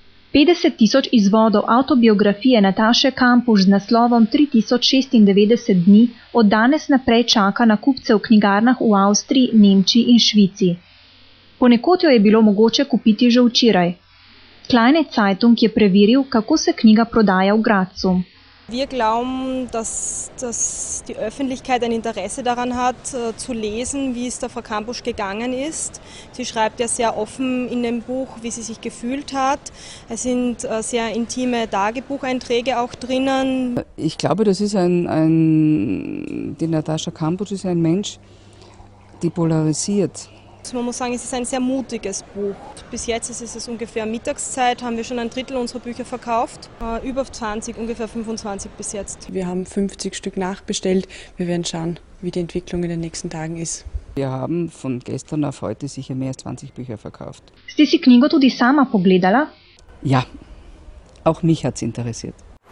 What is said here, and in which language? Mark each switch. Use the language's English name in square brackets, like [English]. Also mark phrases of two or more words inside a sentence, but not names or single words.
[Slovenian] 50 tisoč izvodov avtobiografije Nataše Kampuš z naslovom 3096 dni od danes naprej čaka na kupce v knjigarnah v Avstriji, Nemčiji in Švici. Ponekod jo je bilo mogoče kupiti že včeraj. Kleine Zeitung je preveril, kako se knjiga prodaja v Grazu. [German] Wir glauben, dass die Öffentlichkeit ein Interesse daran hat, zu lesen, wie es der Frau Kampusch gegangen ist. Sie schreibt ja sehr offen in dem Buch, wie sie sich gefühlt hat. Es sind sehr intime Tagebucheinträge auch drinnen. Ich glaube, das ist die Natascha Kampusch ist ein Mensch, die polarisiert. Man muss sagen, es ist ein sehr mutiges Buch. Bis jetzt ist es ungefähr Mittagszeit, haben wir schon ein Drittel unserer Bücher verkauft. Über 20, ungefähr 25 bis jetzt. Wir haben 50 Stück nachbestellt. Wir werden schauen, wie die Entwicklung in den nächsten Tagen ist. Wir haben von gestern auf heute sicher mehr als 20 Bücher verkauft. [Slovenian] Ste si knjigo tudi sama pogledala? [German] Ja, auch mich hat es interessiert.